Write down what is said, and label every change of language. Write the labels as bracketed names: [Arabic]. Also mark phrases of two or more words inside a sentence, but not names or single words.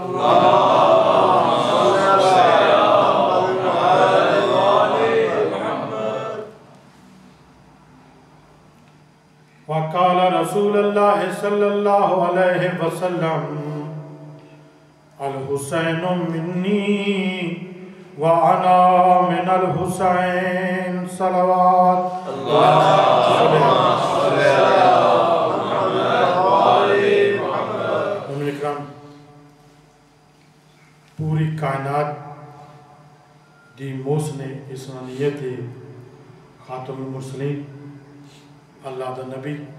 [Arabic] وقال رسول الله صلى الله عليه وسلم الحسين مني وأنا من الحسين. सलवात। [Punjabi] पूरी कायनात दी मोसने इंसानियत [Arabic] خاتم المرسلين, [Punjabi] अल्लाह दा नबी